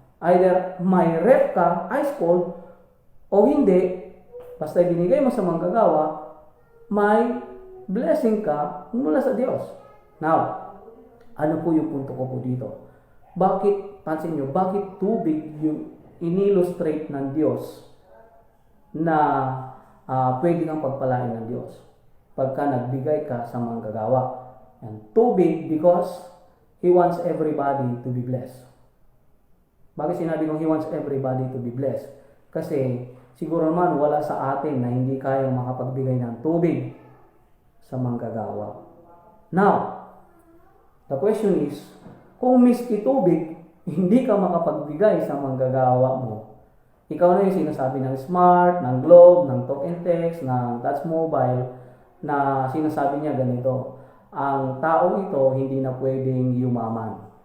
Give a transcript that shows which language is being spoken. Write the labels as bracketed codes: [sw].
[tl] Either may ref ka, ice cold, o hindi, basta ibinigay mo sa manggagawa, may blessing ka mula sa Diyos. Now, ano po yung punto ko po dito? Bakit, pansin nyo, bakit tubig yung in-illustrate ng Diyos na pwede kang pagpalain ng Diyos pagka nagbigay ka sa manggagawa? [en] And tubig because He wants everybody to be blessed. [tl] Bakit sinabi kong [en] He wants everybody to be blessed? [tl] Kasi siguro naman wala sa atin na hindi kayang makapagbigay ng tubig sa manggagawa. Now, [en] the question is, [tl] kung miski tubig, hindi ka makapagbigay sa manggagawa mo, ikaw na yung sinasabi ng Smart, ng Globe, ng Talk and Text, ng Touch Mobile, na sinasabi niya ganito, ang taong ito hindi na pwedeng yumaman.